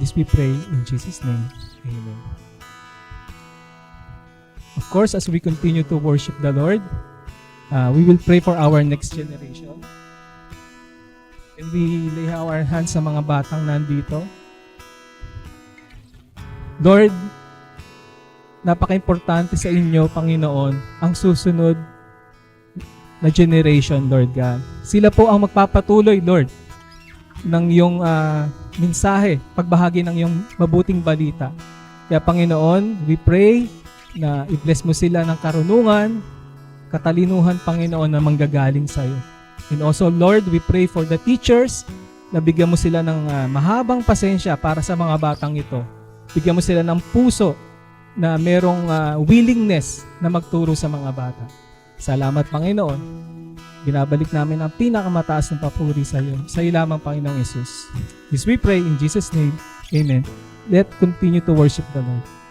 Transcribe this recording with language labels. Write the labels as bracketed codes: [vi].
[en] This we pray in Jesus' name. Amen. Of course, as we continue to worship the Lord, we will pray for our next generation. And we lay our hands [tl] sa mga batang nandito. Lord, napaka-importante sa inyo, Panginoon, ang susunod na generation, Lord God. Sila po ang magpapatuloy, Lord, ng iyong mensahe, pagbahagi ng iyong mabuting balita. Kaya, Panginoon, [en] we pray [tl] na i-bless mo sila ng karunungan, katalinuhan, Panginoon, na manggagaling sa iyo. [en] And also, Lord, we pray for the teachers [tl] na bigyan mo sila ng mahabang pasensya para sa mga batang ito. Bigyan mo sila ng puso na merong willingness na magturo sa mga bata. Salamat, Panginoon. Binabalik namin ang pinakamataas ng papuri sa iyo. Sa iyo lamang, Panginoong Yesus. [en] This we pray in Jesus' name. Amen. Let's continue to worship the Lord.